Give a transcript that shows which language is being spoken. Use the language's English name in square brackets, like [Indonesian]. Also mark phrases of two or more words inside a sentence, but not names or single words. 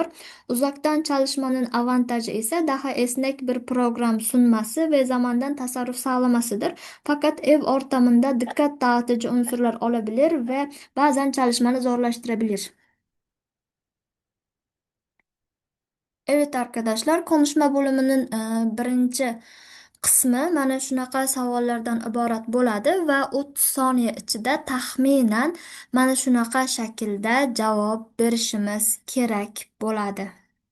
[Turkish] Uzaktan çalışmanın avantajı ise daha esnek bir program sunması ve zamandan tasarruf sağlamasıdır. Fakat ev ortamında dikkat dağıtıcı unsurlar olabilir ve bazen çalışmanı zorlaştırabilir. Evet arkadaşlar, konuşma bölümünün [Uzbek] birinchi qismi mana shunaqa savollardan iborat bo'ladi va 30 soniya ichida taxminan mana shunaqa shaklda javob berishimiz kerak bo'ladi.